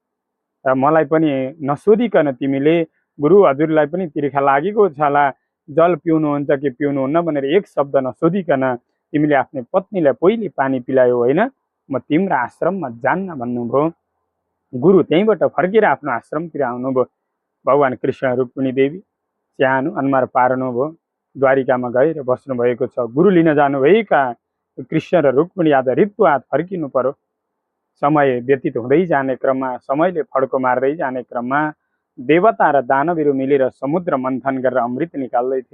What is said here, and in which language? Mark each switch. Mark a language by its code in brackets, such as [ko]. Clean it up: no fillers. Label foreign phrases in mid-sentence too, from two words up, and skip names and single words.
[ne] मलाई पनि नसोधिकन तिमीले गुरु हजुरलाई पनि तिर्खा लागेको छ होला, जल पिउनुहुन्छ कि पिउनुहुन्न भनेर एक शब्द नसोधिकन तिमीले आफ्नै पत्नीलाई पहिले पानी पिलायो होइन? म तिम्रो आश्रममा जान्न भन्नुभयो। गुरु त्यहीँबाट फर्केर आफ्नो आश्रमतिर आउनुभयो। भगवान् कृष्ण रुक्मिणी देवी सानो अनुहार पार्नुभयो, द्वारिकामा गएर बस्नुभएको छ। गुरु लिन जानुभएका कृष्ण र रुक्मिणी आज रित्तो हात फर्किनु पर्यो। समय व्यतीत हुँदै जाने क्रममा, समयले फड्को मार्दै जाने क्रममा देवता र दानवहरू मिलेर समुद्र मन्थन गरेर अमृत निकाल्दै थिए।